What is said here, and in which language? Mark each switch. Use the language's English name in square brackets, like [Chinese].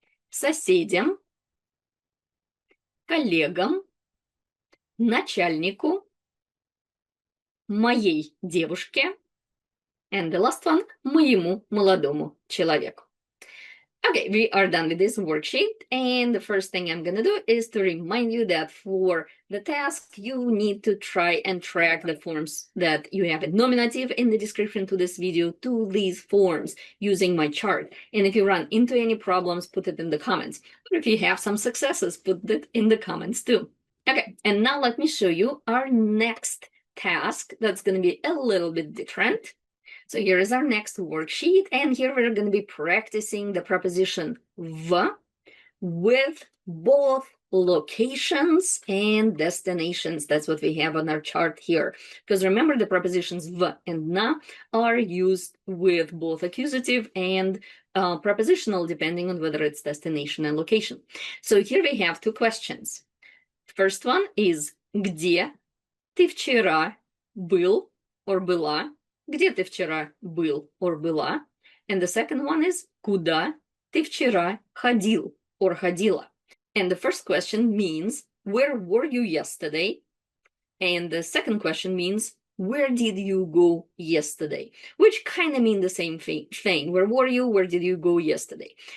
[Russian] соседям, коллегам, начальнику, моей девушке, [English] and the last one, [Russian] моему молодому человеку. [English] Okay, we are done with this worksheet, and the first thing I'm gonna do is to remind you that for the task, you need to try and track the forms that you have in nominative in the description to this video to these forms using my chart. And if you run into any problems, put it in the comments. But if you have some successes, put it in the comments too. Okay, and now let me show you our next task that's gonna be a little bit different. So here is our next worksheet, and here we're going to be practicing the preposition v with both locations and destinations. That's what we have on our chart here. Because remember, the prepositions v and na are used with both accusative and prepositional, depending on whether it's destination and location. So here we have two questions. First one is [Russian] где ты вчера был [English] or [Russian] была? Где ты вчера был [English] or [Russian] была? [English] And the second one is [Russian] куда ты вчера ходил [English] or [Russian] ходила? [English] And the first question means where were you yesterday? And the second question means where did you go yesterday? Which kind of mean the same thing. Where were you? Where did you go yesterday?